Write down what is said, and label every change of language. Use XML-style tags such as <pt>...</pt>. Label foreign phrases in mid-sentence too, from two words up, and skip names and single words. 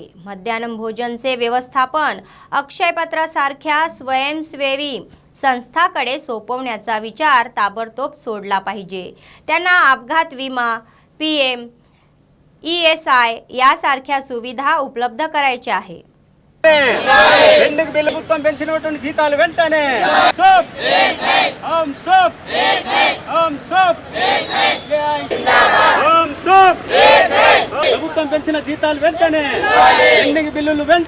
<mr>मध्यान्ह भोजनचे व्यवस्थापन अक्षयपत्रासारख्या स्वयंसेवी संस्थाकडे सोपवण्याचा विचार ताबडतोब सोडला पाहिजे। त्यांना अपघात विमा, PM, ESI यासारख्या सुविधा उपलब्ध करायच्या आहे।</mr> <te>పెండింగ్ బిల్లు మొత్తం పెంచినటువంటి జీతాలు వెంటనే ప్రభుత్వం పెంచిన జీతాలు వెంటనే పెండింగ్ బిల్లులు</te>